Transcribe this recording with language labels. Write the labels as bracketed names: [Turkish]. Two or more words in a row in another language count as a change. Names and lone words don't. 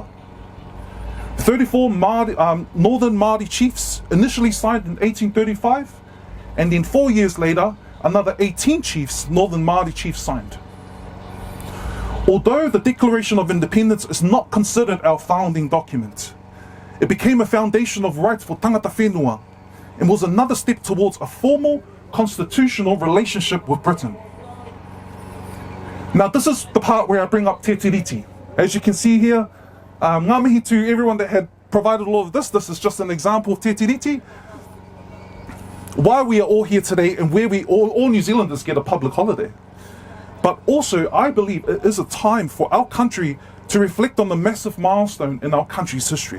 [English] 34 Northern Māori chiefs initially signed in 1835, and then 4 years later, another 18 chiefs, Northern Māori chiefs, signed. Although the Declaration of Independence is not considered our founding document, it became a foundation of rights for [Māori] tangata whenua [English] and was another step towards a formal constitutional relationship with Britain. Now this is the part where I bring up Te Tiriti. As you can see here, [Māori] ngā mihi [English] to everyone that had provided all of this. This is just an example of Te Tiriti. Why we are all here today and where we all New Zealanders get a public holiday. But also, I believe it is a time for our country to reflect on the massive milestone in our country's history.